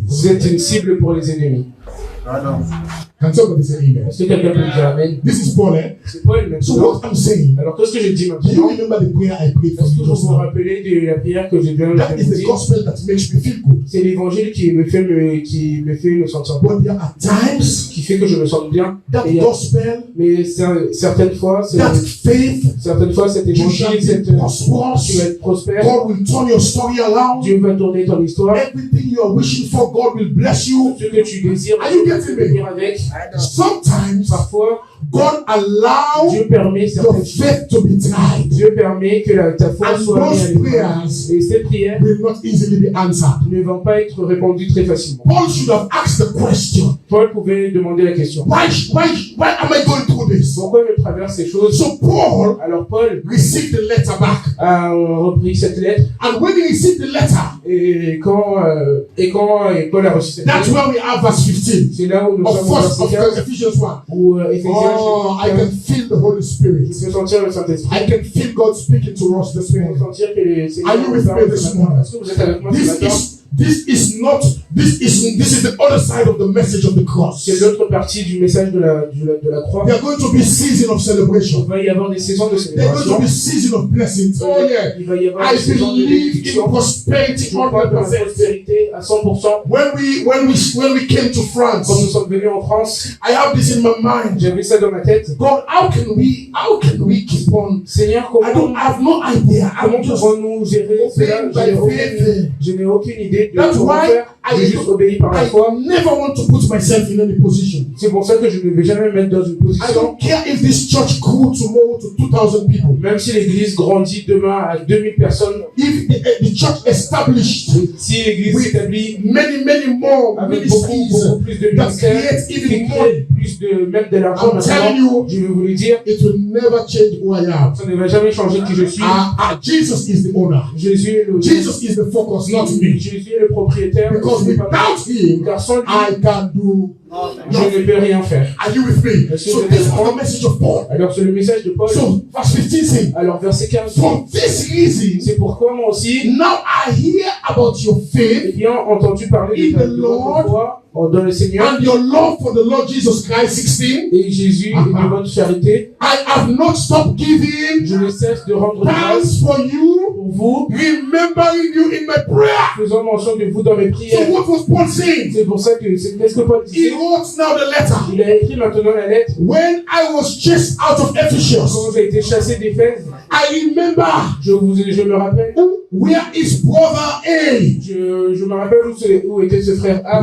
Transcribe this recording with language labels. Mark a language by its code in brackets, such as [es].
[fr] Vous êtes une cible pour les ennemis. [en] Can somebody say amen? [fr] Est-ce que quelqu'un peut me dire amen? [en] This is Paul, eh? [fr] C'est Paul [en] So [fr] maintenant. [en] what I'm saying, [fr] Alors qu'est-ce que je dis [en] do you [fr] maintenant? [en] remember the prayer I prayed for [fr] Est-ce que [en] you [fr] vous [en] just [fr] vous [en] now? [fr] rappelez de la prière que je viens [en] That [fr] de [en] is [fr] vous [en] the [fr] dire? [en] gospel that makes me feel good. [fr] C'est l'évangile qui me fait me sentir bon, [en] But there are times [fr] qui fait que je me sens bien. [en] that [fr] Et, [en] gospel, [fr] mais certaines fois, [en] that faith, [fr] cet [en] you shall [fr] évangile, [en] be [fr] tu vas [en] prosperous. [fr] être prospère. [en] God will turn your story around. [fr] Dieu va tourner ton histoire. [en] Everything you are wishing for, God will bless you. [fr] Ce que tu désires, [en] Are you getting me? [fr] venir avec. [en] Sometimes [fr] Parfois, [en] God allows [fr] Dieu permet [en] your [fr] certaines choses. [en] faith to be tried. [fr] Dieu permet que ta foi [en] And [fr] soit mise à [en] those [fr] l'épreuve. [en] prayers [fr] Et ces prières [en] will not easily be answered. [fr] ne vont pas être répondues très facilement. [en] Paul should have asked the question, [fr] Paul pouvait demander la question. [en] why am I going through this? [fr] Pourquoi je traverse ces choses? [en] So Paul [fr] Alors Paul [en] received the letter back. [fr] a repris cette lettre [en] And when he received the letter, [fr] et quand Paul a reçu cette [en] that's [fr] lettre, [en] where we have verse 15 [fr] c'est là où nous [en] of [fr] sommes au [en] first [fr] verset [en] of [fr] 15 [en] Ephesians 1. [fr] où Éphésiens [en] Oh, I can feel the Holy Spirit. [fr] je peux sentir le Saint-Esprit. [en] I can feel God speaking to us this [fr] Je peux [en] morning. [fr] sentir que le Seigneur [en] Are you with [fr] nous parle [en] me [fr] ce [en] this [fr] matin. [en] morning? [fr] Est-ce que vous êtes avec moi ce matin? [en] This is the other side of the message of the cross. [fr] C'est l'autre partie du message de la croix. [en] There are going to be season of [fr] Il [en] celebration. [fr] va y avoir des saisons de [en] There are going to [fr] célébration. [en] be season of blessings. Oh yeah. [fr] Il va y avoir [en] I [fr] des saisons de [en] believe in [fr] bénédiction. [en] prosperity [fr] Je crois dans la [en] 100%. [fr] prospérité à 100%. [en] When we came to [fr] Quand nous [en] France, [fr] sommes venus en France, [en] I have this in my mind. [fr] j'avais ça dans ma tête. [en] God, how can we keep on? [fr] Seigneur, [en] I have no idea. [fr] comment [en] I'm just [fr] pouvons-nous gérer cela? Je n'ai aucune idée de [en] That's [fr] comment [en] why [fr] faire. J'ai juste obéi par la foi. [en] I never want to put myself in any position. [fr] C'est pour ça que je ne vais jamais me mettre dans une [en] I [fr] position, [en] don't care if this church grew tomorrow to 2,000 people. [fr] même si l'église grandit demain à 2000 personnes, [en] If the church established [fr] si l'église Oui. s'établit [en] many more [fr] avec beaucoup [en] ministries [fr] plus de [en] that [fr] ministères, [en] create [fr] qui [en] even more, [fr] crée plus de, même de l'argent [en] I'm telling [fr] maintenant, [en] you, [fr] je vais vous le dire, [en] it will never change who I am. [fr] ça ne va jamais changer qui je suis. [en] Jesus is the owner. [fr] Jésus est [en] Jesus is the focus, not me. [fr] Jésus est le propriétaire. [en] Because [fr] Ce n'est pas moi. [en] without him, [fr] Car sans lui, [en] I can do [fr] je ne peux rien faire. [en] Are you with me? [fr] Est-ce que [en] So [fr] vous êtes [en] this [fr] avec [en] was [fr] moi? [en] the message of Paul. [fr] Alors c'est le message de Paul. [en] So verse 15 says, [fr] Alors verset 15. [en] for this reason, [fr] C'est pourquoi moi aussi, [en] now I hear about your faith [fr] ayant entendu parler [en] In [fr] de [en] the Lord, [fr] votre foi dans le Seigneur [en] and your love for the Lord Jesus Christ. [fr] 16. et Jésus et de votre charité, [en] I have not stopped giving [fr] je ne cesse de rendre grâce [en] thanks for you, [fr] pour vous, [en] remembering you in my prayer. [fr] faisant mention de vous dans mes [en] So [fr] prières. [en] what was Paul saying? [fr] C'est pour ça que c'est qu'est-ce que Paul [en] He [fr] disait. [en] wrote now the letter. [fr] Il a écrit maintenant la lettre. [en] When I was chased out of Ephesus, [fr] Quand j'ai été chassé d'Éphèse, [en] I remember [fr] je me rappelle, [en] where is brother A? [fr] je me rappelle où était ce frère A.